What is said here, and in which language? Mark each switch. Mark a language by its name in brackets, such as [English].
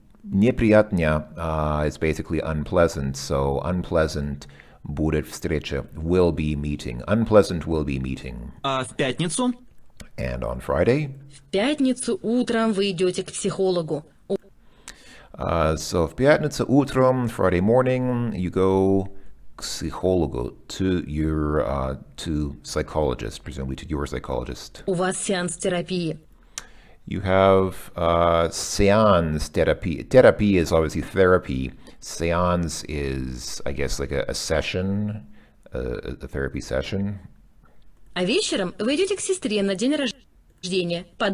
[English] Неприятня is basically unpleasant. So unpleasant [Russian] будет встреча, [English] will be meeting. Unpleasant will be meeting. [Russian] А в пятницу? [English] And on Friday? [Russian] В пятницу утром вы идете к психологу. [English] So [Russian] в пятницу утром, [English] Friday morning, you go [Russian] к психологу, [English] to psychologist, presumably to your psychologist. [Russian] У вас сеанс терапии. [English] You have seance therapy. Therapy is obviously therapy. Seance is, I guess, like a session, a therapy session. [Russian] А вечером вы идете к сестре на день рождения.